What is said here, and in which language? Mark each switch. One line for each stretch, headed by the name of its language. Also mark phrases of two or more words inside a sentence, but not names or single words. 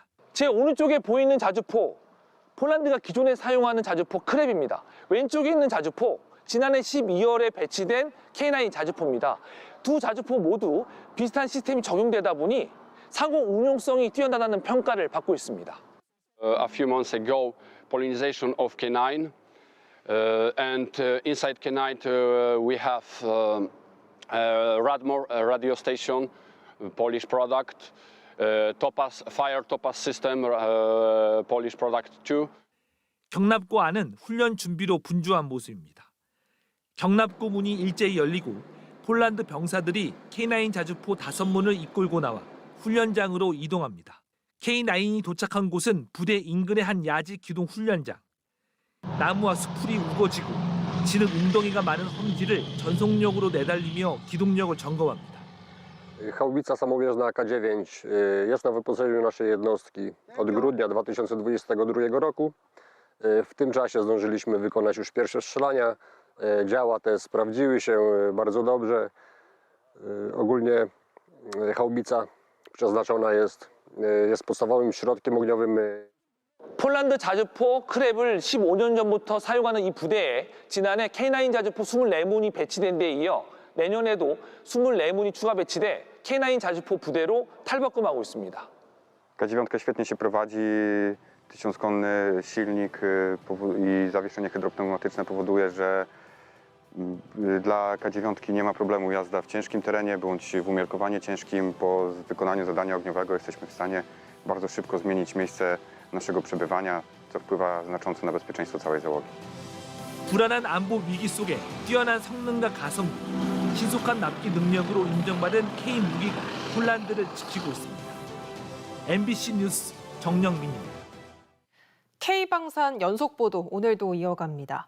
Korean: 제 오른쪽에 보이는 자주포, 폴란드가 기존에 사용하는 자주포 크랩입니다. 왼쪽에 있는 자주포, 지난해 12월에 배치된 K9 자주포입니다. 두 자주포 모두 비슷한 시스템이 적용되다 보니 상호 운용성이 뛰어나다는 평가를 받고 있습니다.
English: A few months ago, Polonization of K9, and inside K9 we have Radmor radio station, Polish product, Topaz fire Topaz system, Polish product too.
Korean: 경납고 안은 훈련 준비로 분주한 모습입니다. 경납고 문이 일제히 열리고 폴란드 병사들이 K9 자주포 5문을 이끌고 나와 훈련장으로 이동합니다. K9이 도착한 곳은 부대 인근의 한 야지 기동 훈련장. 나무와 수풀이 우거지고 진흙 웅덩이가 많은 험지를 전속력으로 내달리며 기동력을 점검합니다.
Polish: Haubica samowieżna K9 jest na wyposażeniu naszej jednostki od grudnia 2022 roku. W tym czasie zdążyliśmy wykonać już pierwsze strzelania. Działa te sprawdziły się bardzo dobrze. Ogólnie haubica przeznaczona jest podstawowym środkiem ogniowym.
Korean: 폴란드 자주포 크랩을 15년 전부터 사용하는 이 부대에 지난해 K9 자주포 24문이 배치된 데 이어 내년에도 24문이 추가 배치돼 K9 자주포 부대로 탈바꿈하고 있습니다.
Polish: K9 świetnie się prowadzi, 1000-konny silnik i zawieszenie hydropneumatyczne powoduje, że dla K9 nie ma problemu jazda w ciężkim terenie bądź w umiarkowanie ciężkim. Po wykonaniu zadania ogniowego jesteśmy w stanie bardzo szybko zmienić miejsce naszego przebywania, co wpływa znacząco na bezpieczeństwo całej załogi.
Korean: 불안한 안보 위기 속에 뛰어난 성능과 가성비, 신속한 납기 능력으로 인정받은 K 무기가 폴란드를 지키고 있습니다. MBC 뉴스 정영민입니다. K방산 연속 보도 오늘도 이어갑니다.